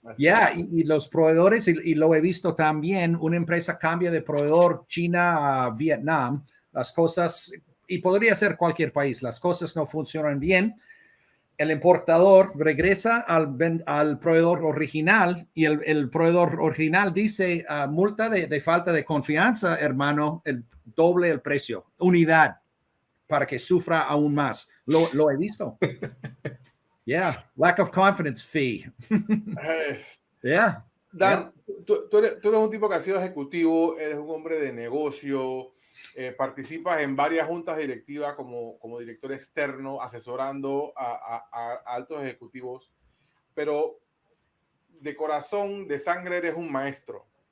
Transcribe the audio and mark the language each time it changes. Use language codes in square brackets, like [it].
[es] Ya, y los proveedores, y lo he visto también, una empresa cambia de proveedor China a Vietnam, las cosas, y podría ser cualquier país, las cosas no funcionan bien. El importador regresa al proveedor original y el proveedor original dice multa de falta de confianza, hermano, el doble el precio, unidad, para que sufra aún más. Lo he visto. [en] Yeah, lack of confidence fee. Yeah. [es] Dan, tú eres un tipo que ha sido ejecutivo, eres un hombre de negocio, participas en varias juntas directivas como director externo, asesorando a altos ejecutivos, pero de corazón, de sangre, eres un maestro.